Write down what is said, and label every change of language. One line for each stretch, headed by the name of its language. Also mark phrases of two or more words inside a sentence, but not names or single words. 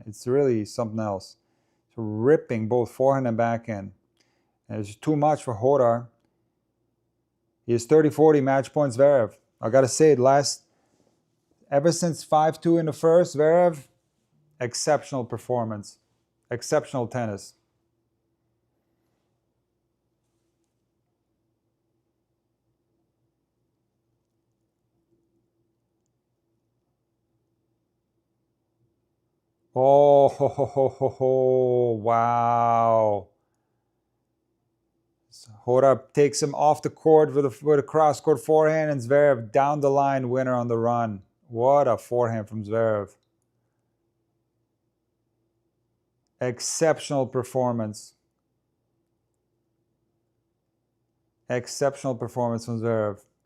English: It's really something else. So ripping both forehand and backhand. And it's too much for Jodar. He has 30-40 match points Zverev. I gotta say, ever since 5-2 in the first, Zverev Exceptional performance. Exceptional tennis. Oh, ho, ho, ho, ho, ho. Wow. Jodar takes him off the court with a cross-court forehand, and Zverev down the line, winner on the run. What a forehand from Zverev. Exceptional performance. Exceptional performance from Zverev.